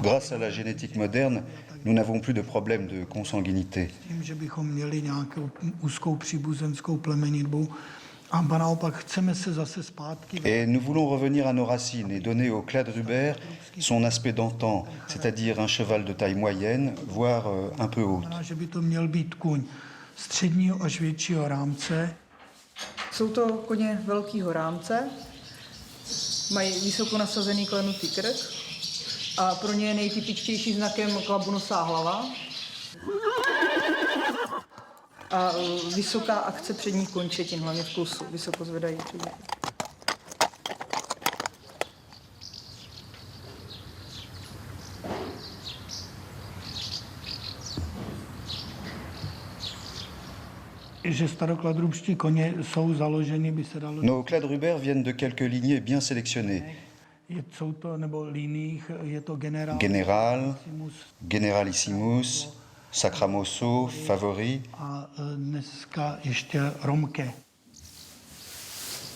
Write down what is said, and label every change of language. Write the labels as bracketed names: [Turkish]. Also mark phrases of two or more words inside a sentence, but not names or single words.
[French] Grâce à la génétique moderne, nous n'avons plus de problème de consanguinité. [Czech] tím, že bychom měli nějakou úzkou příbuzenskou plemenitbu. A naopak chceme se zase zpátky [French] Et nous voulons revenir à nos racines et donner au Kladruber son aspect d'antan, c'est-à-dire un cheval de taille moyenne, voire un peu haute. [Czech] že by to měl být kůň středního až většího rámce. Jsou to koně velkého rámce, mají vysoko nasazený klenutý krk a pro ně je nejtypičtější znakem klabonosá hlava a vysoká akce předních končetin, hlavně v klusu, vysoko zvedají přední. Že starokladrubští koně jsou založeny, by se dalo... [French] Nos Kladruber viennent de quelques lignées bien sélectionnées. [Czech] Jsou to, nebo líných, je to generál, Général, Generalissimus, Sacramoso, Favori. a dneska ještě Romke.